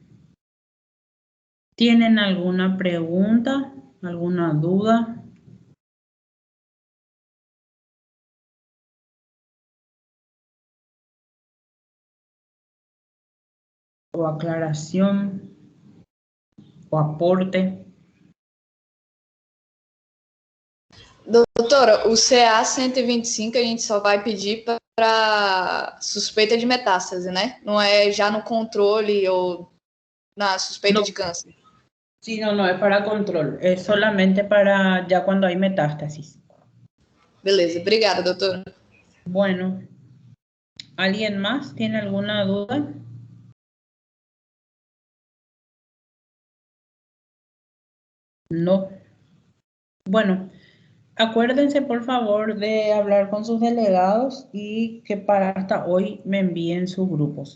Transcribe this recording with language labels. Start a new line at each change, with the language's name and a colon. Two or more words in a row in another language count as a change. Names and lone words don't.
Spanish: ¿Tienen alguna pregunta? ¿Alguna duda? ¿O aclaración? ¿O aporte?
Portuguese: Doutora, o CA 125 a gente só vai pedir para suspeita de metástase, né? Não é já no controle ou na suspeita
Spanish: No.
Portuguese: de câncer.
Spanish: Sí, no es para control, es solamente para ya cuando hay metástasis.
Portuguese: Beleza, obrigada, doutora.
Spanish: Bueno, ¿alguien más tiene alguna duda? No. Bueno, acuérdense por favor de hablar con sus delegados y que para hasta hoy me envíen sus grupos.